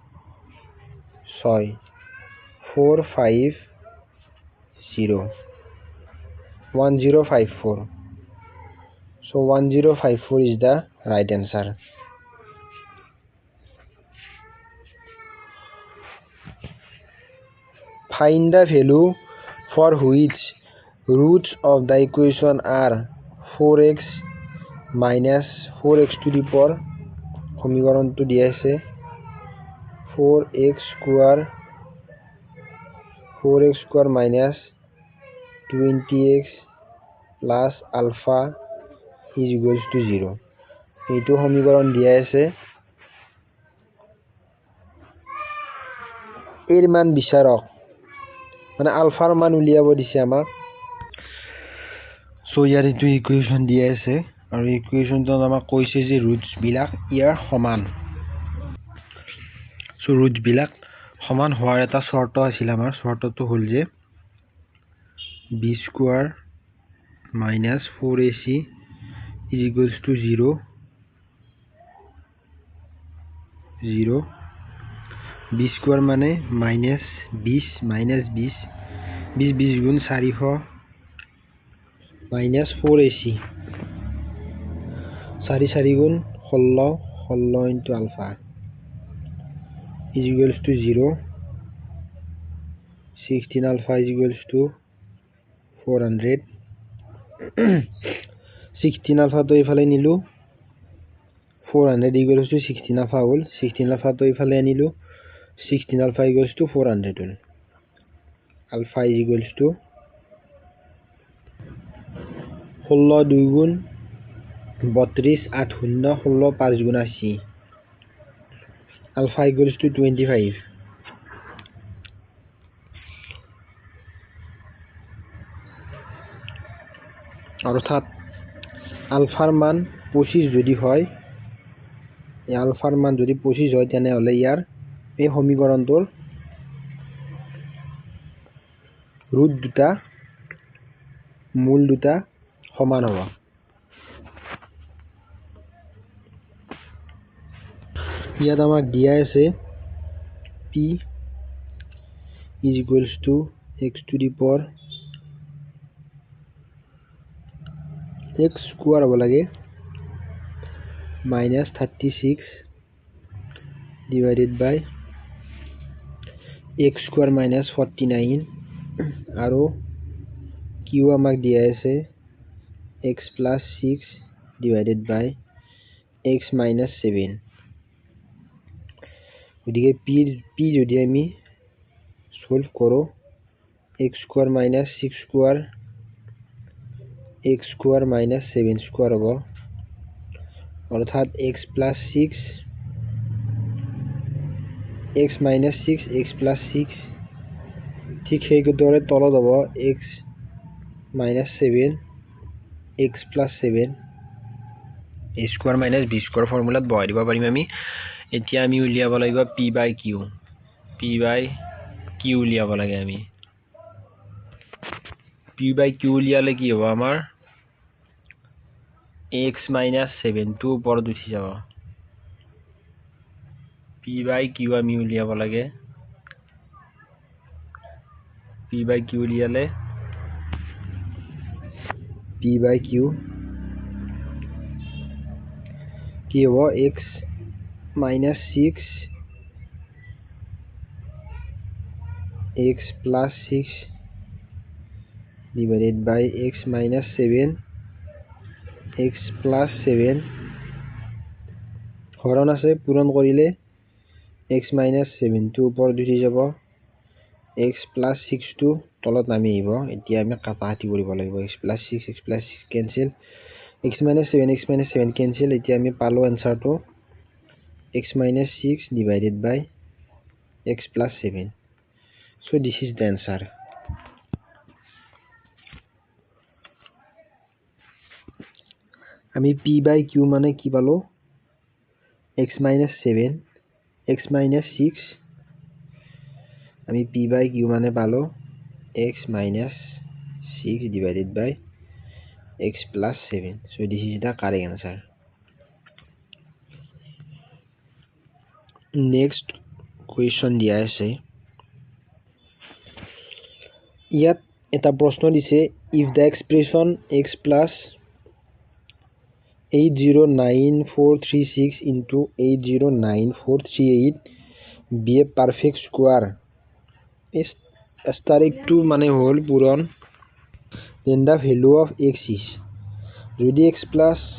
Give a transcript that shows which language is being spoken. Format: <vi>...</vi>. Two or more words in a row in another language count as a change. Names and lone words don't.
<en>6 4 5 0 1054 so 1054 is the right answer. Find the value for which roots of the equation are 4x minus 4x to the power</en> <as>সমীকৰণটো দিয়া আছে</as> <en>4x square minus 20x plus alpha is equals to 0</en> <as>এইটো সমীকৰণ দিয়া আছে এর মান বিচাৰক মানে আলফাৰ মান উলিয়াব দিছে আমাক সো ইয়াৰ এইটো ইকুৱেশ্যন দিয়া আছে আৰু ইকুৱেশ্যনটো আমাক কৈছে যে ৰুটস বিলাক ইয়াৰ সমান সো ৰুটস বিলাক সমান হোৱাৰ এটা শৰ্ত আছিল আমাৰ শৰ্তটো হ'ল যে</as> <en>b square minus 4ac is equals to 0 0 b square</en> <as>মানে</as> <en>minus 20</en> <as>গুণ 400</as> <en>minus 4ac 4 গুণ 16 into alpha is equals to 0 16 alpha is equals to 400 16 alpha</en> <as>তো এইফালে নিলো</as> <en>400 equals to 16 alpha হল 16 alpha</en> <as>তো এইফালে আনিলো</as> <en>16 alpha equals to 400 হল alpha is equals to</en> <as>16 2 গুণ 32 8 শূন্য 16 5 গুণ 80</as> <en>alpha equals to 25</en> <as>অর্থাৎ আলফার মান 25 যদি হয় এই আলফার মান যদি 25 হয় তেনেহলে ইয়াৰ এই সমীকৰণটোৰ ৰুট দুটা মূল দুটা সমান হ'ব ইয়াত আমাক দিয়া আছে p</as> <en>is equals to x to the power x square</en> <as>হ'ব লাগে</as> <en>minus 36 divided by x square minus 49 আৰু q</en> <as>আমাক দিয়া আছে</as> <en>x plus 6 divided by x minus 7</en> <as>গতিকে p যদি আমি সলভ কৰো</as> <en>x square minus 6 square x square minus 7 square</en> <as>হ'ব অর্থাৎ</as> <en>x plus 6 x minus 6 x plus 6</en> <as>ঠিক সেইদৰে তলত হ'ব</as> <en>x minus 7 x plus 7 a square minus b square</en> <as>ফৰ্মুলাত বহাই দিব পাৰিম আমি এতিয়া আমি উলিয়াব লাগিব</as> <en>p by</en> <as>q উলিয়াব লাগে আমি</as> <en>p by q</en> <as>উলিয়ালে কি হ'ব আমাৰ</as> <en>x minus 7</en> <as>টো ওপৰত উঠি যাব</as> <en>p by q</en> <as>আমি উলিয়াব লাগে</as> <en>p by q উলিয়ালে p by q</en> <as>কি হ'ব</as> <en>x minus 6 x plus 6 divided by x minus 7 x plus 7</en> <as>হৰণ আছে পূৰণ কৰিলে</as> <en>x minus 7</en> <as>টো ওপৰত উঠি যাব</as> <en>x plus 6</en> <as>টো তলত নামি আহিব এতিয়া আমি কাটাকাটি কৰিব লাগিব</as> <en>x plus 6 cancel x minus 7 cancel.</en> <as>এতিয়া আমি পালো এনসাৰটো</as> <en>x minus 6 divided by x plus 7. So this is the answer. আমি p by q</en> <as>মানে কি পালো</as> <en>x minus 7 x minus 6 আমি p by q</en> <as>মানে পালো</as> <en>x minus 6 divided by x plus 7. So this is the correct answer. Next question</en> <as>দিয়া আছে ইয়াত এটা প্ৰশ্ন দিছে</as> <en>if the expression x plus 809436 into 809438 be a perfect square asterix</en> <as>মানে হল পূরণ</as> <en>then the value of x is যদি x plus</en>